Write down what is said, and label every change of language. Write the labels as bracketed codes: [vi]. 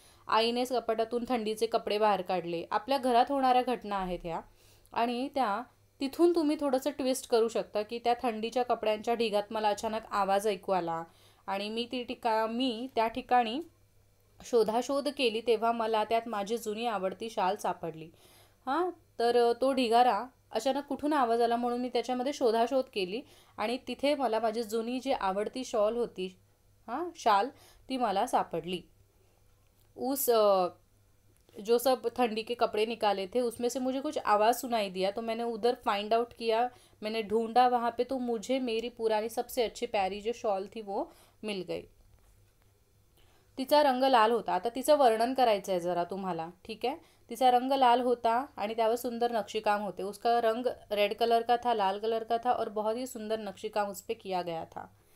[mr] आईने कपाटातून थंडीचे कपडे बाहेर काढले, आपल्या घरात होणाऱ्या घटना आहेत ह्या आणि त्या तिथून तुम्ही थोडंसं ट्विस्ट करू शकता की त्या थंडीच्या कपड्यांच्या ढिगात मला अचानक आवाज ऐकू आला आणि मी त्या ठिकाणी शोधाशोध केली तेव्हा मला त्यात माझी जुनी आवडती शाल सापडली। हां, तर तो ढिगारा अचानक कुठून आवाज आला म्हणून मी त्याच्यामध्ये शोधाशोध केली आणि तिथे मला माझी जुनी जी आवडती शॉल होती, शाल, ती मला सापडली। [hi] उस जो सब ठंडी के कपड़े निकाले थे उसमें से मुझे कुछ आवाज़ सुनाई दिया तो मैंने उधर फाइंड आउट किया, मैंने ढूंढा वहाँ पे, तो मुझे मेरी पुरानी सबसे अच्छी प्यारी जो शॉल थी वो मिल गई। [mr] तिचा रंग लाल होता, आता तिचं वर्णन करायचं आहे जरा तुम्हाला, ठीक आहे। तिचा रंग लाल होता आणि त्यावर सुंदर नक्शीकाम होते। [hi] उसका रंग रेड कलर का था, लाल कलर का था और बहुत ही सुंदर नक्शीकाम उस पर किया गया था।